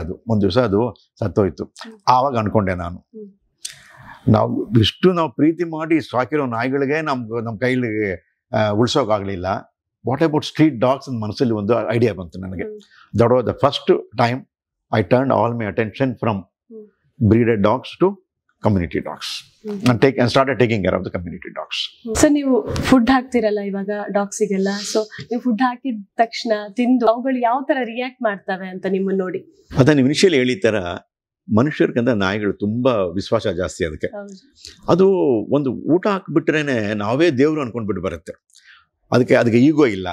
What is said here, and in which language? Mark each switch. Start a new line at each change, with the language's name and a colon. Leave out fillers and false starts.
Kannada: ಅದು ಒಂದು ದಿವಸ ಅದು ಸತ್ತೋಯ್ತು. ಆವಾಗ ಅಂದ್ಕೊಂಡೆ ನಾನು, ನಾವು ಪ್ರೀತಿ ಮಾಡಿ ಸಾಕಿರೋ ನಾಯಿಗಳಿಗೆ ನಮ್ಮ ಕೈಲಿ ಉಳಿಸೋಕ್ಕಾಗಲಿಲ್ಲ.
English: what about street dogs
Kannada: ಅಂತ ಮನಸ್ಸಲ್ಲಿ ಒಂದು ಐಡಿಯಾ ಬಂತು ನನಗೆ.
English: That was the first time I turn all my attention from breeded dogs to community dogs and started taking care of the community dogs.
Kannada: So ನೀವು ಫುಡ್ ಹಾಕ್ತಿರಲ್ಲ ಇವಾಗ ಡಾಗ್ಸಿಗೆಲ್ಲ, ಸೊ ನೀವು food ಹಾಕಿದ ತಕ್ಷಣ ತಿಂದು ಅವುಗಳು ಯಾವ ತರ ರಿಯಾಕ್ಟ್ ಮಾಡ್ತವೆ ಅಂತ ನಿಮ್ಮನ್ನ ನೋಡಿ? ಅದನ್ನ ನೀವು ಇನಿಷಿಯಲಿ ಹೇಳಿತರ ಮನುಷ್ಯರ್ಗಂತ ನಾಯಿಗಳು ತುಂಬಾ ವಿಶ್ವಾಸ ಜಾಸ್ತಿ ಅದಕ್ಕೆ. ಅದು ಒಂದು ಊಟ ಹಾಕ್ಬಿಟ್ರೇನೆ ನಾವೇ ದೇವ್ರು ಅನ್ಕೊಂಡ್ಬಿಟ್ಟು ಬರುತ್ತೆ. ಅದಕ್ಕೆ ಈಗೋ ಇಲ್ಲ.